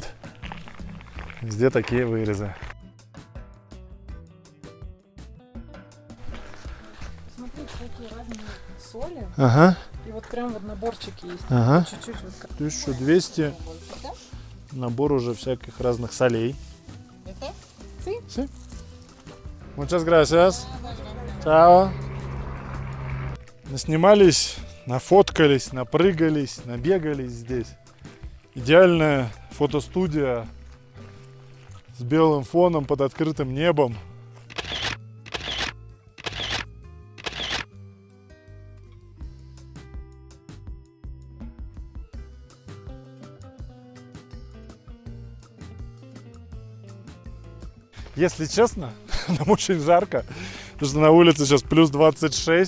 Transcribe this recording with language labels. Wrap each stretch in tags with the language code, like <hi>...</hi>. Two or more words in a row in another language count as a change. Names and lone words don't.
<ru>Везде такие вырезы. Смотрите, какие разные соли. Ага. И вот прям вот наборчики есть. Ага. Чуть-чуть вот. 1200. Набор уже всяких разных солей.</ru> <es>Sí. Muchas gracias.</es> <ru>Чао. Наснимались, нафоткались, напрыгались, набегались здесь. Идеальная фотостудия с белым фоном под открытым небом. Если честно, нам очень жарко, потому что на улице сейчас плюс 26.</ru>